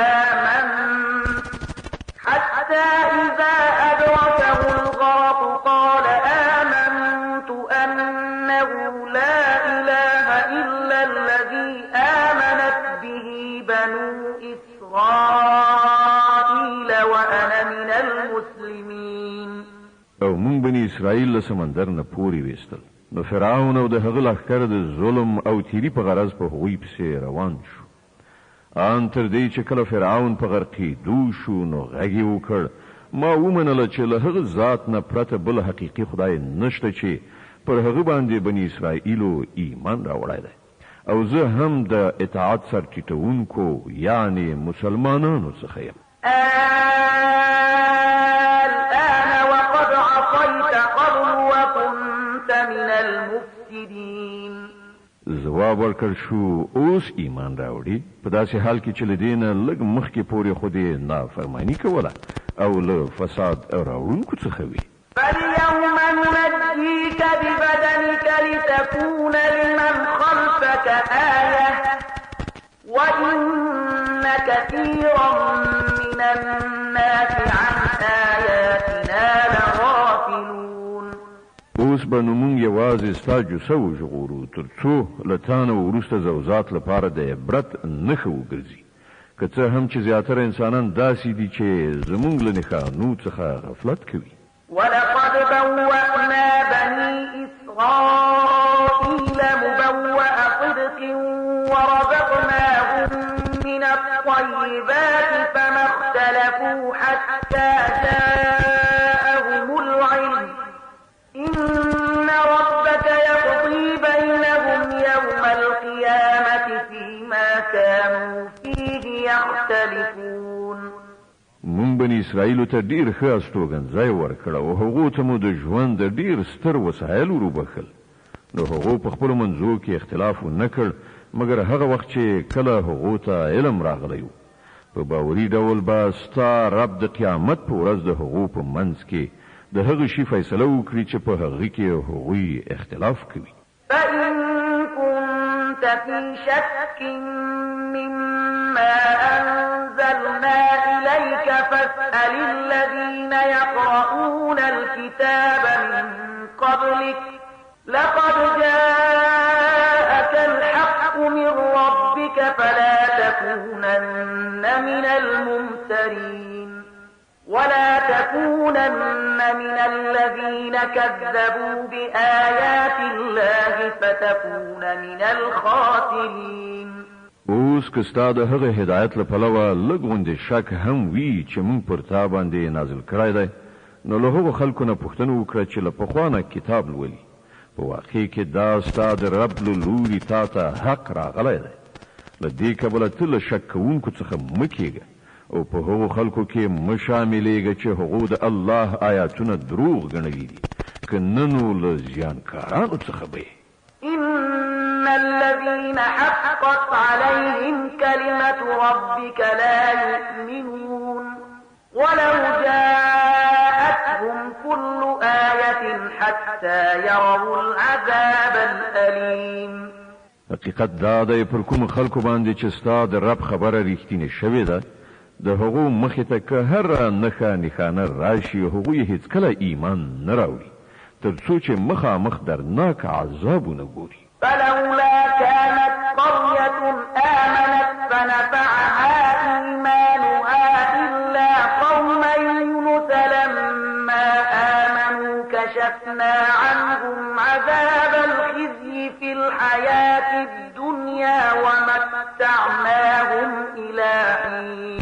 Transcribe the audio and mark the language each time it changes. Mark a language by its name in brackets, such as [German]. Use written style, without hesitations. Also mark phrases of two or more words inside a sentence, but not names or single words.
[Arabic] آمنت أنه لا إله إلا الذي آمنت به بنو إسرائيل وأنا من المسلمين. [Pashto] او مونږ بني اسرائیل له سمندر نه پورې ویستل نو فرعون او د هغه لښکر د ظلم او تیری په غرض په هغوی پسې روان شو ان تر دې چې کله فرعون په غرقېدو شو نو غږ یې وکړ ما ومنله چې له هغه ذات نه پرته بل حقیقي خدای نشته چې پر هغه باندې بني اسرائیلو ایمان راوړی دی او زه هم د اطاعت سرټیټونکو یعنی مسلمانانو څخه یم. [Arabic] الآن وقد عصيت قبل وكنت من المفسدين. [Pashto] جواب ورکړ شو اوس ایمان راوړي په داسې حال کې چې لدینه لږ مخکې پورې خو دې نافرمانی کوله او له فساد راوړونکو څخه وي. [Arabic] فاليوم ننجيك ببدنك لتكون لمن خلفك آية وإن كثيرا من الناس عن آياتنا لغافلون. [Pashto] اوس به نو مونږ یوازې ستا جوسه وژغورو تر څو له تا نه وروسته زوزات لپاره د عبرت نښه وګرځي که څه هم چې زیاتره انسانان داسې دي چې زمونږ له نښانو څخه غفلت کوي. [Arabic] ولقد بوأنا بني إسرائيل مبوأ صدق ورزقناهم من الطيبات فما اختلفوا حتى جاءهم العلم إن ربك يقضي بينهم يوم القيامة فيما كانوا فيه يختلفون. [Pashto] مونږ بني اسرائیلو ته ډیر ښه استوګنځای ورکړ او هغو ته مو د ژوند د ډیر ستر وسایل وروبخل نو هغو په خپلو منځو کې اختلاف ونه کړ مګر هغه وخت چې کله هغو ته علم راغلی و په باوري ډول به ستا رب د قیامت په ورځ د هغو په منځ کې د هغه شي فیصله وکړي چې په هغه کې هغوی اختلاف کوي. [Arabic] فإن كنت في شك مما أنزلنا إليك فاسأل الذين يقرؤون الكتاب من قبلك لقد جاءك الحق من ربك فلا تكونن من الممترين ولا تكونن من الذين كذبوا بآيات الله فتكون من الخاسرين. [Pashto] اوس که ستا د هغه هدایت له پلوه لږ غوندې شک هم وي چې مونږ پر تا باندې نازل کړی دی نو له هغو خلکو نه پوښتنه وکړه چې له پخوا نه کتاب لولي په واقع کې دا ستا د رب له لوري تا ته حق راغلی دی له دې کبله ته له شک کوونکو څخه مه کېږه او په هغو خلکو کې مه شاملېږه چې هغو د الله آیاتونه دروغ ګڼلي دي که نه نو له زیانکارانو څخه به [Arabic] إن الذين حقت عليهم كلمة ربك لا يؤمنون ولو جاءتهم كل آية حتى يروا العذاب الأليم. [Pashto] حقیقت دا دی پر کوم خلکو باندې چې ستا د رب خبره ریښتینې شوې ده د هغو مخې ته که هر نښه نښانه راشي هغوی هیڅکله ایمان نه راوړي تر څو چې مخامخ درناک عذابونه ګوري. [Arabic] فلولا كانت قرية آمنت فنفعها إيمانها إلا قوم يونس لما آمنوا كشفنا عنهم عذاب الخزي في الحياة الدنيا ومتعناهم إلى حين.